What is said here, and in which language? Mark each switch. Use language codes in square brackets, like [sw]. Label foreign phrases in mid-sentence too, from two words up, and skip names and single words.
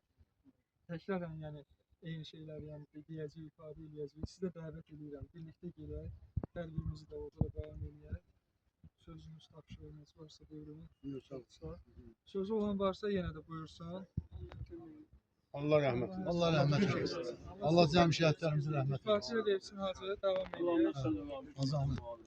[az] Təkrarən yəni eyni şeyləri yəni deyəcəyik, ifadə edəcəyik. Sizə dəvət edirəm. Birlikdə gedək. Hər birimizi də orada davam edək. Sözünüz, tapşırığınız varsa buyurun. Sözü olan varsa yenə də buyursun. Allah rahmet eylesin. Allah rahmet eylesin. Allah cəm şəhidlərimizə rəhmət eylesin. Fatiha versin hacı, davam edək. Azamın.